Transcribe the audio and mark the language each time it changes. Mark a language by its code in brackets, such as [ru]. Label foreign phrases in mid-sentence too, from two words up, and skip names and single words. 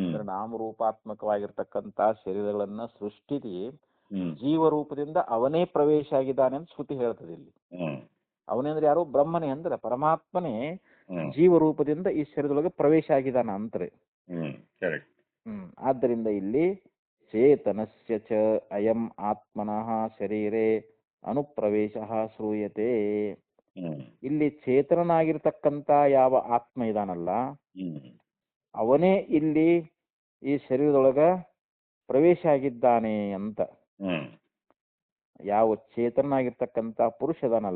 [kn] ಅಂದ್ರೆ ನಾಮರೂಪಾತ್ಮಕವಾಗಿರ್ತಕ್ಕಂಥ ಶರೀರಗಳನ್ನ ಸೃಷ್ಟಿಸಿ ಹ್ಮ್ ಜೀವರೂಪದಿಂದ ಅವನೇ ಪ್ರವೇಶ ಆಗಿದ್ದಾನೆ ಅಂತ ಶ್ರುತಿ ಹೇಳ್ತದೆ ಇಲ್ಲಿ. ಹ್ಮ್ ಅವನೇ ಅಂದ್ರೆ ಯಾರು? ಬ್ರಹ್ಮನೇ ಅಂದ್ರೆ ಪರಮಾತ್ಮನೇ ಹ್ಮ್ ಜೀವರೂಪದಿಂದ ಈ ಶರೀರದೊಳಗೆ ಪ್ರವೇಶ ಆಗಿದ್ದಾನ ಅಂತಾರೆ. [en] ಹ್ಮ್ ಕರೆಕ್ಟ್. [kn] ಆದ್ದರಿಂದ ಇಲ್ಲಿ [sa] ಚೇತನಸ್ಯ ಚ ಅಯಂ ಆತ್ಮನಃ ಶರೀರೇ ಅನುಪ್ರವೇಶ ಶ್ರೂಯತೆ. ಹ್ಮ್ [kn] ಇಲ್ಲಿ ಚೇತನನಾಗಿರ್ತಕ್ಕಂಥ ಯಾವ ಆತ್ಮ ಇದಾನಲ್ಲ, ಹ್ಮ್ ಅವನೇ ಇಲ್ಲಿ ಈ ಶರೀರದೊಳಗ ಪ್ರವೇಶ ಆಗಿದ್ದಾನೆ ಅಂತ. ಹ್ಮ್ ಯಾವ ಚೇತನಾಗಿರ್ತಕ್ಕಂಥ ಪುರುಷ ಅದಾನಲ್ಲ,